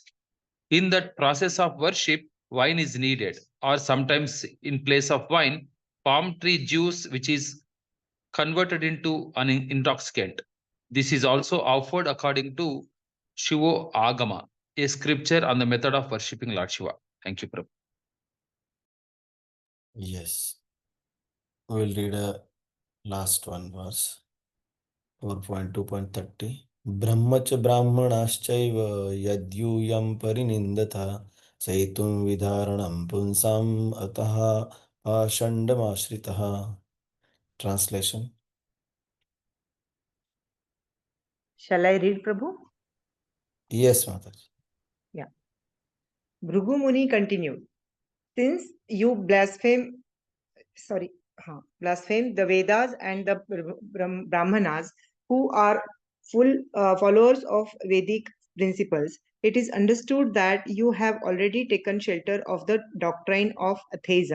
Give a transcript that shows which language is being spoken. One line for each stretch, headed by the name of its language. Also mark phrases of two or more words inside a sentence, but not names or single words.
English: In that process of worship, wine is needed, or sometimes in place of wine, palm tree juice, which is converted into an intoxicant. This is also offered according to Shivo Agama, a scripture on the method of worshipping Lord Shiva. Thank you, Prabhu. Yes. We'll read a last one verse. 4.2.30.
Sanskrit: Brahmacha brahmanaschaiva yadyuyam parinindata saitum vidharanam punsam ataha pashandamashritah.
English: Translation. Shall I read, Prabhu? Yes, Mataji. Yeah. Bhrigu Muni continued, since you blaspheme the Vedas and the Brahmanas, who are full followers of Vedic principles, it is understood that you have already taken shelter of the doctrine of atheism.